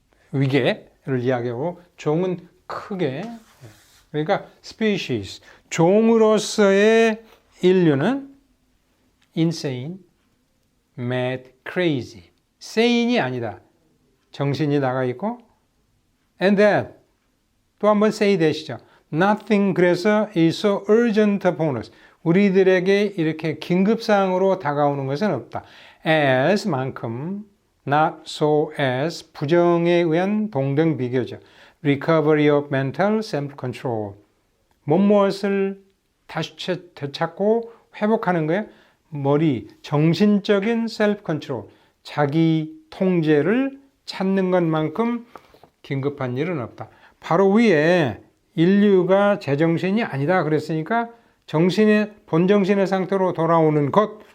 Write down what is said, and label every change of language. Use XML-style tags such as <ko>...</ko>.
<ko>위계를 이야기하고 종은 크게 그러니까 species 종으로서의 인류는 insane, mad, crazy sane이 아니다. 정신이 나가 있고 and that 또 한번 say that이죠.</ko> <en>Nothing</en> <ko>그래서</ko> <en>is so urgent upon us.</en> <ko>우리들에게 이렇게 긴급사항으로 다가오는 것은 없다.</ko> <en>as</en> <ko>만큼</ko> <en>not so as</en> <ko>부정에 의한 동등 비교죠.</ko> <en>recovery of mental self-control.</en> <ko>무엇을 다시 되찾고 회복하는 거예요. 정신적인 셀프 컨트롤, 자기 통제를 찾는 것만큼 긴급한 일은 없다. 바로 위에 인류가 제정신이 아니다 그랬으니까 본정신의 상태로 돌아오는 것.</ko>